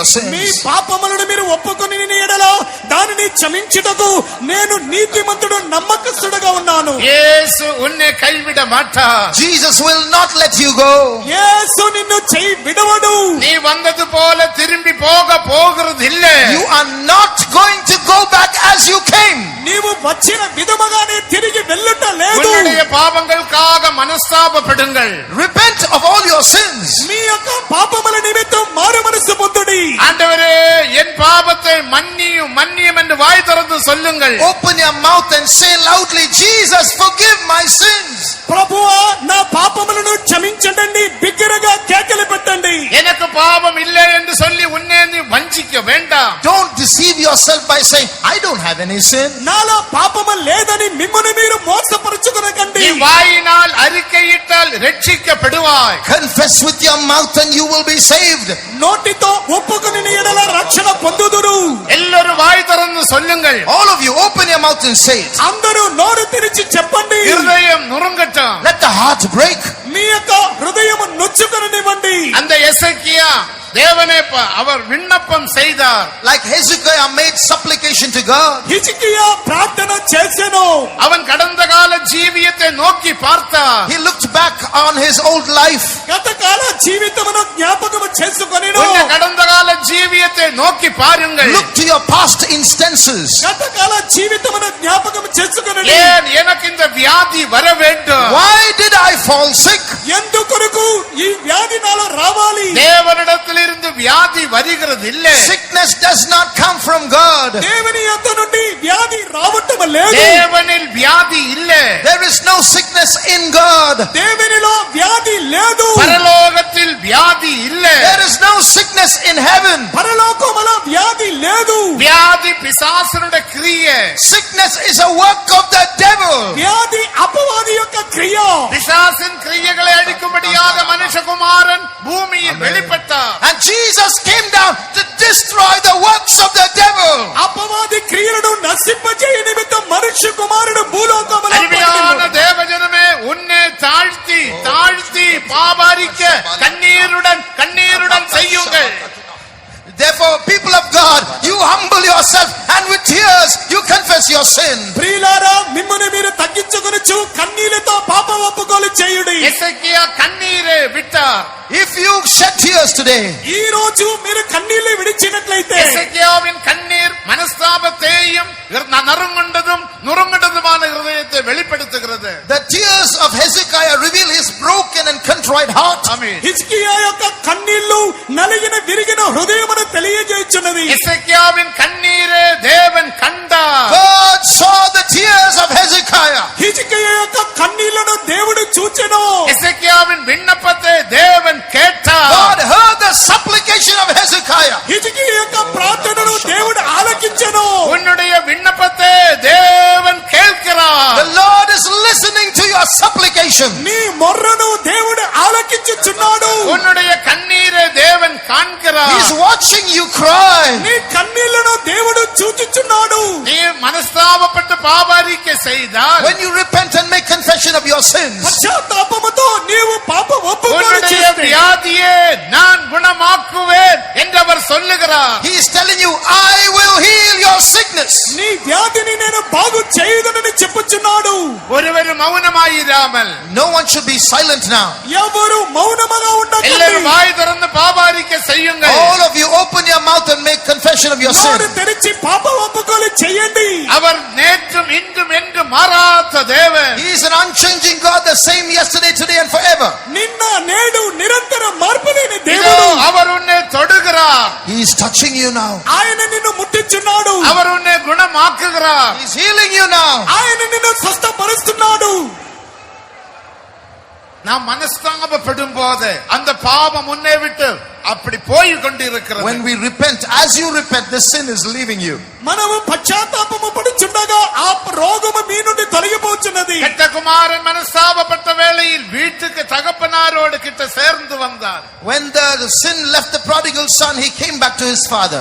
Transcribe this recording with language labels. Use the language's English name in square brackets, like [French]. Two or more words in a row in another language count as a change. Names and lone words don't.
[Telugu] మీ [English] sins. [Telugu] పాపములను మీరు ఒప్పుకొని ఎడలో దానిని క్షమించుటకు నేను నీతిమంతుడు నమ్మకస్తుడుగా ఉన్నాను. [Tamil] இயேசு உன்னை கைவிட மாட்டார். [English] Jesus will not let you go. [Telugu] యేసు నిన్ను చెయ్యి విడవడు. [Tamil] நீ வந்தது போல திரும்பி போகிறது இல்ல. [English] You are not going to go back as you came. [Telugu] నీవు వచ్చిన విధముగానే తిరిగి వెళ్ళుట లేదు. [Tamil] உன்னுடைய பாவங்களுக்காக மனஸ்தாபப்படுங்கள். [English] Repent of all your sins. [Telugu] మీ యొక్క పాపముల నిమిత్తం మారు మనసు పొందుడి. [Tamil] ஆண்டவரே என் பாவத்தை மன்னியும் மன்னியும் என்று வாய் திறந்து சொல்லுங்கள். [English] Open your mouth and say loudly, Jesus, forgive my sins. [Telugu] ప్రభువా నా పాపములను క్షమించండి బిగ్గరగా కేకలు పెట్టండి. [Tamil] எனக்கு பாவம் இல்லை என்று சொல்லி உன்னை நீ வஞ்சிக்க வேண்டாம். [English] Don't deceive yourself by saying, I don't have any sin. [Telugu] నాలో పాపము లేదని మిమ్మును మీరు మోసపరుచుకొనకండి. [Tamil] நீ வாயினால் அறிக்கையிட்டால் ரட்சிக்கப்படுவாய். [English] Confess with your mouth and you will be saved. [Telugu] నోటితో ఒప్పుకొని ఎడల రక్షణ పొందుదురు. [Tamil] எல்லாரும் வாய் திறந்து சொல்லுங்கள். [English] All of you, open your mouth and say it. [Telugu] అందరూ నోరు తెరిచి చెప్పండి. [Tamil] இருதயம் நுறுங்கட்டும். [English] Let the heart break. [Telugu] మీ యొక్క హృదయము నొచ్చుకొననివ్వండి. [Tamil] அந்த எசேக்கியா தேவனே அவர் விண்ணப்பம் செய்தார். [English] Like Hezekiah made supplication to God. [Telugu] హిజ్కియా ప్రార్థన చేసెను. [Tamil] அவன் கடந்த கால ஜீவியத்தை நோக்கி பார்த்தார். [English] He looked back on his old life. [Telugu] గతకాల జీవితమును జ్ఞాపకము చేసుకొనెను. [Tamil] உன்னை கடந்த கால ஜீவியத்தை நோக்கி பாருங்கள். [English] Look to your past instances. [Telugu] గతకాల జీవితమును జ్ఞాపకము చేసుకొనెను. [Tamil] ஏன் எனக்கு இந்த வியாதி வர வேண்டும்? [English] Why did I fall sick? [Telugu] ఎందుకొరకు ఈ వ్యాధి నాలో రావాలి? [Tamil] தேவனிடத்திலிருந்து வியாதி வருகிறது இல்ல. [English] Sickness does not come from God. [Telugu] దేవుని యొద్ద నుండి వ్యాధి రావటం లేదు. [Tamil] தேவனில் வியாதி இல்ல. [English] There is no sickness in God. [Telugu] దేవునిలో వ్యాధి లేదు. [Tamil] பரலோகத்தில் வியாதி இல்ல. [English] There is no sickness in heaven. [Telugu] పరలోకములో వ్యాధి లేదు. [Tamil] வியாதி பிசாசனுடைய கிரியை. [English] Sickness is a work of the devil. [Telugu] వ్యాధి అపవాది యొక్క క్రియ. [Tamil] பிசாசின் கிரியைகளை அடிக்கும்படியாக மனுஷகுமாரன் பூமியில் வெளிப்பட்டார். [English] And Jesus came down to destroy the works of the devil. [Telugu] అపవాది క్రియలను నశింపజేయ నిమిత్తం మనుష్య కుమారుడు భూలోకములో [Tamil] அருமையான தேவஜனமே, உன்னை தாழ்த்தி தாழ்த்தி பாபாரிக்க கண்ணீருடன் செய்யுங்கள். [English] Therefore, people of God, you humble yourself and with tears you confess your sin. [Telugu] ప్రియులారా మిమ్మును మీరు తగ్గించుకొనుచు కన్నీళ్లతో పాప ఒప్పుకోలు చేయుడి. [Tamil] எசேக்கியா கண்ணீரை விட்டார். [English] If you shed tears today, [Telugu] ఈ రోజు మీరు కన్నీళ్లు విడిచినట్లయితే [Tamil] எசேக்கியாவின் கண்ணீர் மனஸ்தாபத்தையும் நுறுங்குண்டதுமான இருதயத்தை வெளிப்படுத்துகிறது. [English] the tears of Hezekiah reveal his broken and contrite heart. [Tamil] ஆமென். [Telugu] హిజ్కియా యొక్క కన్నీళ్లు నలిగిన విరిగిన హృదయమును తెలియజేయుచున్నది. [Tamil] எசேக்கியாவின் கண்ணீரை தேவன் கண்டார். [English] God saw the tears of Hezekiah. [Telugu] హిజ్కియా యొక్క కన్నీళ్లను దేవుడు చూచెను. [Tamil] எசேக்கியாவின் விண்ணப்பத்தை தேவன் கேட்டார். [English] God heard the supplication of Hezekiah. [Telugu] హిజ్కియా యొక్క ప్రార్థనను దేవుడు ఆలకించెను. [Tamil] உன்னுடைய விண்ணப்பத்தை தேவன் கேட்கிறார். [English] The Lord is listening to your supplication. [Telugu] నీ మొర్రను దేవుడు ఆలకించుచున్నాడు. [Tamil] உன்னுடைய கண்ணீரை தேவன் காண்கிறார். [English] He's watching you cry. [Telugu] నీ కన్నీళ్లను దేవుడు చూచుచున్నాడు. [Tamil] நீ மனஸ்தாபப்பட்டு பாபாரிக்கை செய்தால் [English] When you repent and make confession of your sins, [Telugu] పశ్చాత్తాపముతో నీవు పాప ఒప్పుకోలు [Tamil] உன்னுடைய [Telugu] చేస్తే [Tamil] வியாதியை நான் குணமாக்குவேன் என்று அவர் சொல்லுகிறார். [English] He is telling you, I will heal your sickness. [Telugu] నీ వ్యాధిని నేను బాగు చేయుదునని చెప్పుచున్నాడు. [Tamil] ஒருவர் மௌனமாயிராமல் [English] No one should be silent now. [Telugu] ఎవరు మౌనముగా [Tamil] எல்லாரும் [Telugu] ఉండకండి. [Tamil] வாய் திறந்து பாபா செய்யுங்கள். [English] All of you open your mouth and make confession of your [Telugu] నోరు [English] sin. [Telugu] తెరిచి పాప ఒప్పుకోలు చేయండి. [Tamil] அவர் நேற்றும் இன்றும் என்றும் மாறாத தேவன். [English] He is an unchanging God, the same yesterday, today and forever. [Telugu] నిన్న నేడు నిరంతరం మార్పు లేని [Tamil] இதோ [Telugu] దేవుడు. [Tamil] அவர் உன்னை தொடுகிறார். [English] He is touching you now. [Telugu] ఆయన నిన్ను ముట్టించున్నాడు. [Tamil] அவர் உன்னை குணமாக்குகிறார். [English] He is healing you now. [Telugu] ఆయన నిన్ను స్వస్థపరుస్తున్నాడు. [Tamil] நாம் மனஸ்தாபப்படும் போது அந்த பாவம் உன்னை விட்டு அப்படி போய் கொண்டிருக்கிறது. [English] When we repent, as you repent, the sin is leaving you. [Telugu] మనము పశ్చాత్తాపము పడుచుండగా ఆ రోగము మీ నుండి తొలగిపోచున్నది. [Tamil] கெட்ட குமாரன் மனஸ்தாபப்பட்ட வேளையில் வீட்டுக்கு தகப்பனாரோடு கிட்ட சேர்ந்து வந்தார். [English] When the sin left the prodigal son, he came back to his father.